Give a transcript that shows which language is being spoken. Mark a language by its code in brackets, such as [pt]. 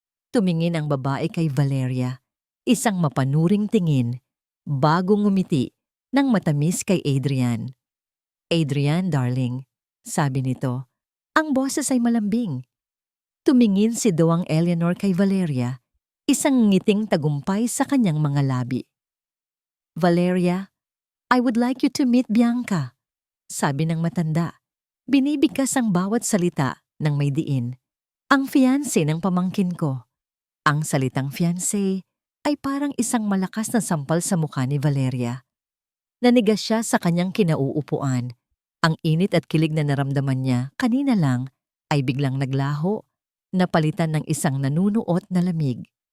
[tl] Tumingin ang babae kay Valeria, isang mapanuring tingin, bago ngumiti ng matamis kay Adrian. Adrian, darling, sabi nito. Ang boses ay malambing. Tumingin si Doang Eleanor kay Valeria, isang ngiting tagumpay sa kanyang mga labi. [en] Valeria, I would like you to meet Bianca, [tl] sabi ng matanda. Binibigkas ang bawat salita ng may diin. Ang fiancé ng pamangkin ko. Ang salitang fiancé ay parang isang malakas na sampal sa mukha ni Valeria. Nanigas siya sa kanyang kinauupuan. Ang init at kilig na naramdaman niya kanina lang ay biglang naglaho, napalitan ng isang nanunuot na lamig.